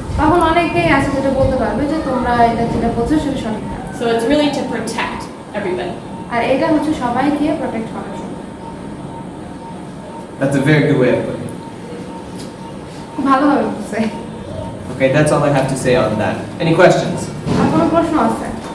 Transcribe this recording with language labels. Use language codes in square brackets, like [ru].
[bn] তখন অনেকেই আছে যেটা বলতে পারবে যে তোমরা এটা যেটা বলছো সেটা সঠিক না। [en] So it's really to protect everybody. [bn] আর এটা হচ্ছে সবাইকে প্রোটেক্ট করার জন্য। [en] That's a very good way of putting it. [bn] খুব ভালোভাবে বলছে। [en] Okay, that's all I have to say on that. Any questions? [bn] আর কোনো প্রশ্ন আছে?